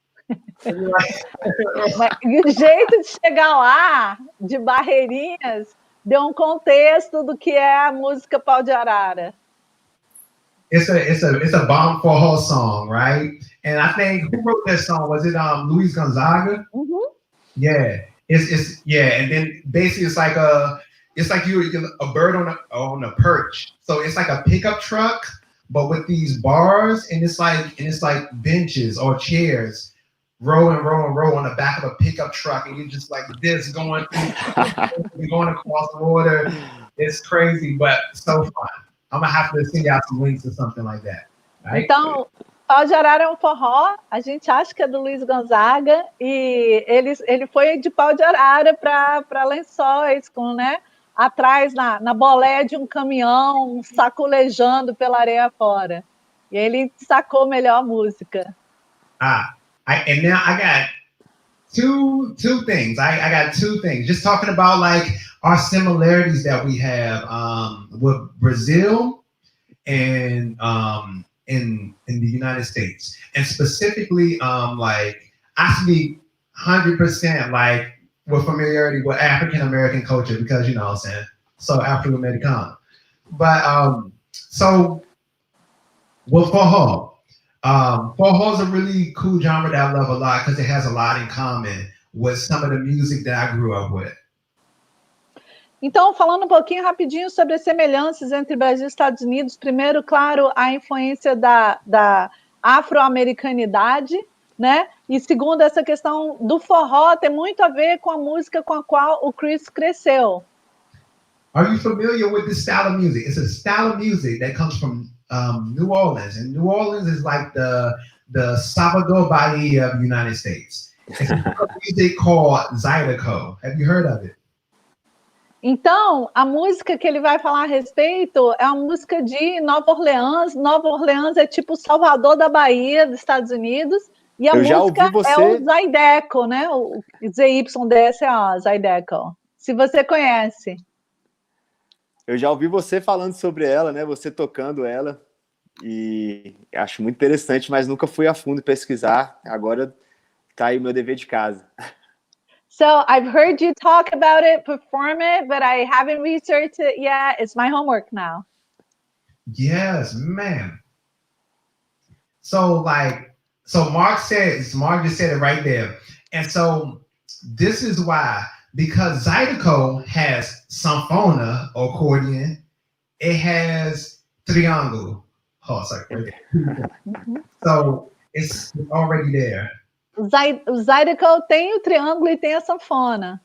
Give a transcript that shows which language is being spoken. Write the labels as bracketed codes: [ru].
[pt] E o jeito de chegar lá, de Barreirinhas, deu contexto do que é a música Pau de Arara. [en] It's a bomb for a whole song, right? And I think who wrote that song? Was it Luis Gonzaga? Mm-hmm. Yeah. And then basically it's like you're a bird on a perch. So it's like a pickup truck, but with these bars, and it's like benches or chairs, row and row and row on the back of a pickup truck, and you're just like this going across the water. It's crazy, but so fun. I'm gonna have to send out some links or something like that. Right? [pt] Então, Pau de Arara é um forró, a gente acha que é do Luiz Gonzaga, e ele foi de Pau de Arara para Lençóis, com, né, atrás na boleia de um caminhão, sacolejando pela areia fora. E ele sacou melhor a música. [en] And now I got two things. I got two things. Just talking about like our similarities that we have with Brazil and in the United States, and specifically like I speak 100% like with familiarity with African American culture, because you know what I'm saying, so Afro Americano. But so with forró. Forró is a really cool genre that I love a lot because it has a lot in common with some of the music that I grew up with. [pt] Então, falando um pouquinho rapidinho sobre as semelhanças entre Brasil e Estados Unidos, primeiro, claro, a influência da afro-americanidade, né? E segundo, essa questão do forró tem muito a ver com a música com a qual o Chris cresceu. [en] Are you familiar with this style of music? It's a style of music that comes from New Orleans, and New Orleans is like the Salvador Bahia of the United States. It's a music called Zydeco. Have you heard of it? [pt] Então, a música que ele vai falar a respeito é uma música de Nova Orleans. Nova Orleans é tipo Salvador da Bahia, dos Estados Unidos. E a música é o Zydeco, né? O ZYDSA, Zydeco. Se você conhece. Eu já ouvi você falando sobre ela, né? Você tocando ela. E acho muito interessante, mas nunca fui a fundo pesquisar. Agora tá aí o meu dever de casa. [en] So I've heard you talk about it, perform it, but I haven't researched it yet. It's my homework now. Yes, man. So Mark just said it right there. And so this is why, because Zydeco has sanfona or accordion, it has triângulo. Oh, sorry. So it's already there. [pt] O Zydeco tem o triângulo e tem a sanfona.